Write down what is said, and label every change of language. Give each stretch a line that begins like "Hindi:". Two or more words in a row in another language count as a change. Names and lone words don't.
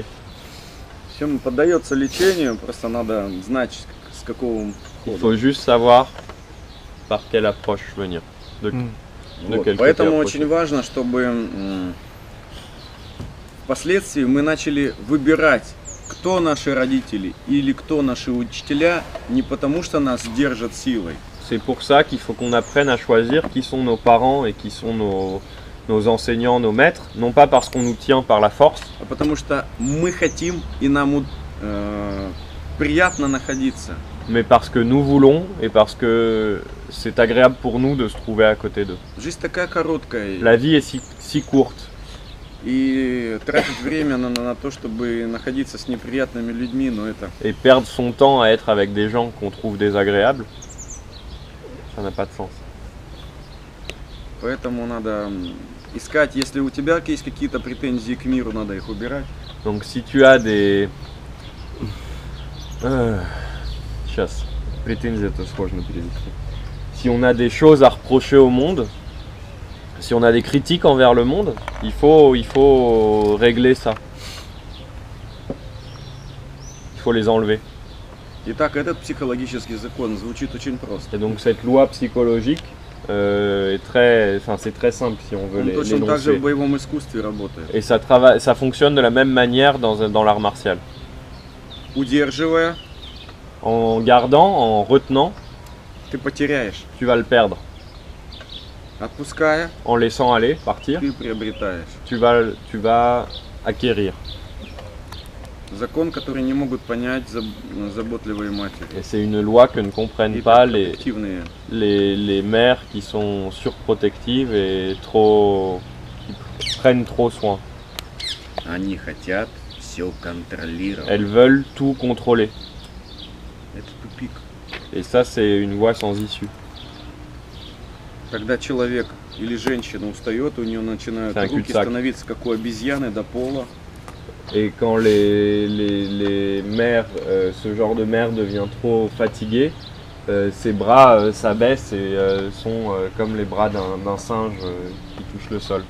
Russian: Все поддается лечению, просто надо знать, с какого
French: Il
Russian: хода.
French: faut juste savoir par quelle approche venir. De
Russian: Вот,
French: quel côté
Russian: поэтому
French: approcher.
Russian: очень важно, чтобы впоследствии мы начали выбирать, кто наши родители или кто наши учителя, не потому что нас держат силой,
French: C'est pour ça qu'il faut qu'on apprenne à choisir qui sont nos parents et qui sont nos enseignants, nos maîtres, non pas parce qu'on nous tient par la force,
Russian: а потому что мы хотим и нам приятно находиться.
French: mais parce que nous voulons et parce que c'est agréable pour nous de se trouver à côté d'eux.
Russian: Жизнь такая короткая,
French: La vie est si courte
Russian: и тратить время на то, чтобы находиться с неприятными людьми, но это
French: et perdre son temps à être avec des gens qu'on trouve désagréables, ça n'a pas de sens.
Russian: поэтому надо искать, если у тебя есть какие-то претензии к миру, надо их убирать.
French: Donc si tu as des...
Russian: Сейчас, претензии это сложно перевести.
French: Si on a des choses à reprocher au monde, si on a des critiques envers le monde, il faut régler ça. Il faut les enlever.
Russian: Итак, этот психологический закон звучит очень просто.
French: Et donc cette loi psychologique est très... Enfin c'est très simple si on veut
Russian: Он точно так же
French: l'énoncer.
Russian: в боевом искусстве работает.
French: Et ça fonctionne de la même manière dans l'art martial.
Russian: Удерживая,
French: En gardant, en retenant,
Russian: ты потеряешь.
French: tu vas le perdre.
Russian: Отпуская,
French: En laissant aller, partir,
Russian: ты приобретаешь.
French: tu vas acquérir.
Russian: Закон, который не могут понять заботливые матери.
French: Et c'est une loi que ne comprennent
Russian: И
French: pas les
Russian: протективные.
French: mères qui sont surprotectives et qui prennent trop soin.
Russian: Они хотят все контролировать.
French: Elles veulent tout contrôler.
Russian: Это тупик.
French: Et ça, c'est une voie sans issue.
Russian: Когда человек или женщина устает, у нее начинают
French: C'est un
Russian: руки
French: cul-de-sac.
Russian: становиться как у обезьяны до пола.
French: Et quand les mères, ce genre de mère devient trop fatiguée, ses bras s'abaissent et sont comme les bras d'un singe qui touche le sol.